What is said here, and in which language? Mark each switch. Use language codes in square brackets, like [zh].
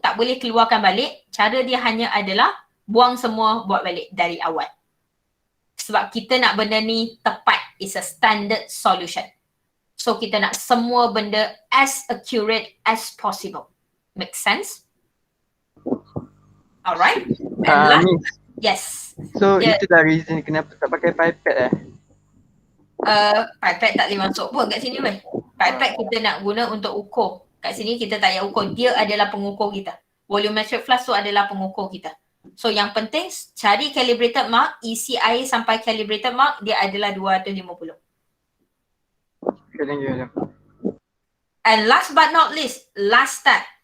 [ms] Tak boleh keluarkan balik. Cara dia hanya adalah buang semua, buat balik dari awal. Sebab kita nak benda ni tepat. [en] It's a standard solution. So [ms] kita nak semua benda [en] as accurate as possible. Make sense? Alright? Miss. Yes. [ms] So itu dah reason kenapa tak pakai pipette Pipette tak boleh masuk pun kat sini weh. Pipette kita nak guna untuk ukur. Kat sini kita tak payah ukur. Dia adalah pengukur kita. Volumetric flask tu adalah pengukur kita. So yang penting cari calibrated mark, isi air sampai calibrated mark, dia adalah 250. [en] Thank you. And last but not least, last step.